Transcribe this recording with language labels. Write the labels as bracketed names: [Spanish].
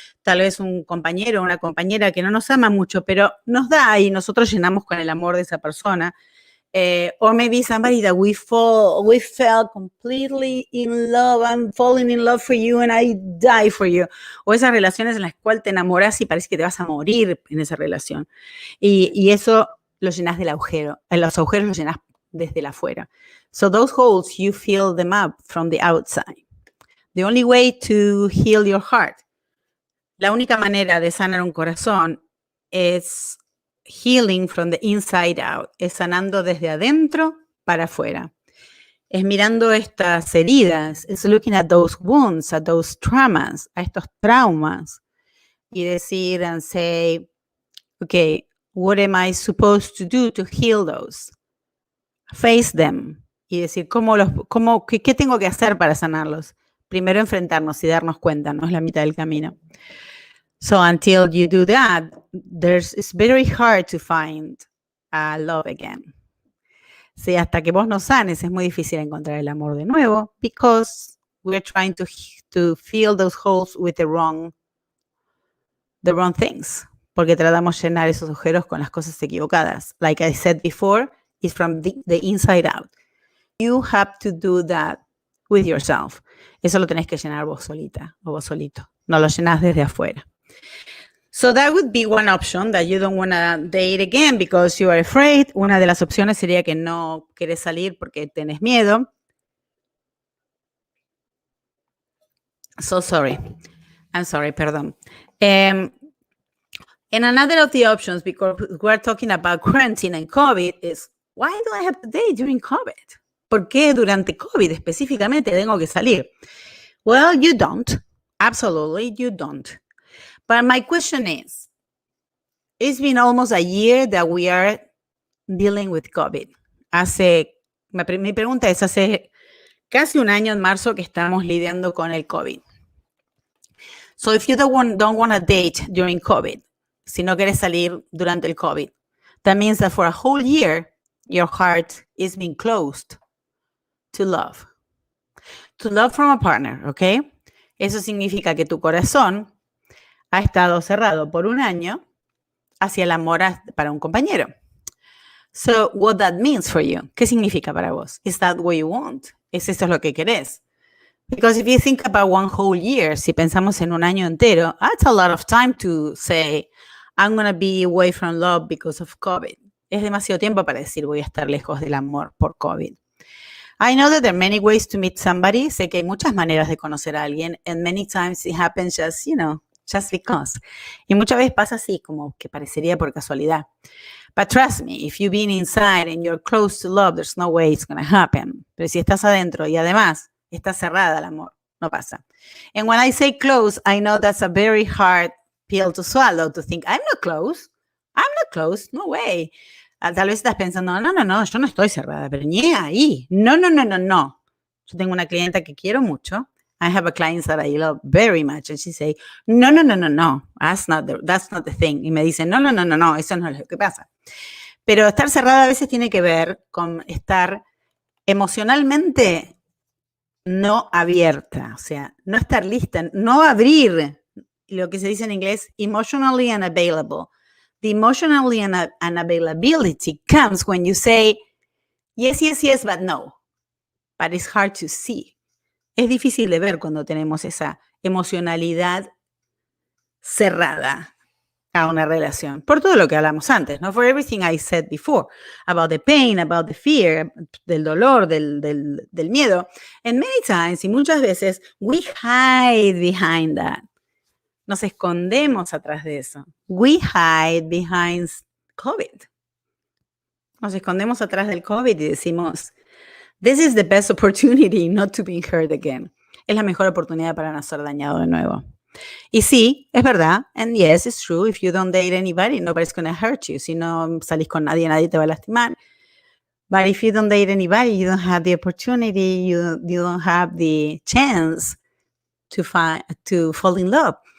[Spanish] Tal vez un compañero o una compañera que no nos ama mucho, pero nos da y nosotros llenamos con el amor de esa persona. [English] Or maybe somebody that we felt completely in love. I'm falling in love for you and I die for you. [Spanish] O esas relaciones en las cuales te enamoras y parece que te vas a morir en esa relación. Y eso lo llenas del agujero. Los agujeros los llenas desde el afuera. [English] So those holes, you fill them up from the outside. The only way to heal your heart. [Spanish] La única manera de sanar un corazón es [English] healing from the inside out, [Spanish] es sanando desde adentro para afuera. Es mirando estas heridas, es [English] looking at those wounds, at those traumas, [Spanish] a estos traumas, y decir [English] and say, okay, what am I supposed to do to heal those? Face them. [Spanish] Y decir, ¿qué tengo que hacer para sanarlos? Primero enfrentarnos y darnos cuenta, no es la mitad del camino. [English] So until you do that, it's very hard to find love again. [Spanish] Sí, hasta que vos no sanes es muy difícil encontrar el amor de nuevo [English] because we're trying to fill those holes with the wrong things. [Spanish] Porque tratamos de llenar esos agujeros con las cosas equivocadas. [English] Like I said before, it's from the inside out. You have to do that with yourself. [Spanish] Eso lo tenés que llenar vos solita o vos solito. No lo llenás desde afuera. [English] So that would be one option, that you don't want to date again because you are afraid. [Spanish] Una de las opciones sería que no querés salir porque tenés miedo. [English] So sorry. I'm sorry, perdón. And another of the options, because we're talking about quarantine and COVID, is why do I have to date during COVID? [Spanish] ¿Por qué durante COVID específicamente tengo que salir? [English] Well, you don't. Absolutely, you don't. But my question is, it's been almost a year that we are dealing with COVID. [Spanish] Mi pregunta es, hace casi un año en marzo que estamos lidiando con el COVID. [English] So if you don't want to date during COVID, [Spanish] si no quieres salir durante el COVID, [English] that means that for a whole year, your heart is being closed to love from a partner, ¿ok? [Spanish] Eso significa que tu corazón ha estado cerrado por un año hacia el amor para un compañero. [English] So what that means for you, [Spanish] ¿qué significa para vos? [English] Is that what you want? [Spanish] ¿Es eso lo que querés? [English] Because if you think about one whole year, [Spanish] si pensamos en un año entero, [English] that's a lot of time to say, I'm going to be away from love because of COVID. [Spanish] Es demasiado tiempo para decir voy a estar lejos del amor por COVID. [English] I know that there are many ways to meet somebody. [Spanish] Sé que hay muchas maneras de conocer a alguien, [English] and many times it happens just, just because. [Spanish] Y muchas veces pasa así, como que parecería por casualidad. [English] But trust me, if you've been inside and you're close to love, there's no way it's going to happen. [Spanish] Pero si estás adentro y además está cerrada el amor, no pasa. [English] And when I say close, I know that's a very hard pill to swallow, to think, I'm not close, no way. [Spanish] Tal vez estás pensando, no, yo no estoy cerrada, pero ni ahí. No. Yo tengo una clienta que quiero mucho. [English] I have a client that I love very much, and she say, no, that's not the thing. [Spanish] Y me dice, no, eso no es lo que pasa. Pero estar cerrada a veces tiene que ver con estar emocionalmente no abierta, o sea, no estar lista, no abrir lo que se dice en inglés, [English] emotionally unavailable. The emotionally unavailability comes when you say, yes, but no. But it's hard to see. [Spanish] Es difícil de ver cuando tenemos esa emocionalidad cerrada a una relación. Por todo lo que hablamos antes, ¿no? [English] For everything I said before, about the pain, about the fear, [Spanish] del dolor, del miedo. [English] And many times, y muchas veces, we hide behind that. [Spanish] Nos escondemos atrás de eso. [English] We hide behind COVID. [Spanish] Nos escondemos atrás del COVID y decimos, [English] this is the best opportunity not to be hurt again. [Spanish] Es la mejor oportunidad para no ser dañado de nuevo. Y sí, es verdad. [English] And yes, it's true. If you don't date anybody, nobody's going to hurt you. [Spanish] Si no salís con nadie, nadie te va a lastimar. [English] But if you don't date anybody, you don't have the opportunity, you don't have the chance to fall in love.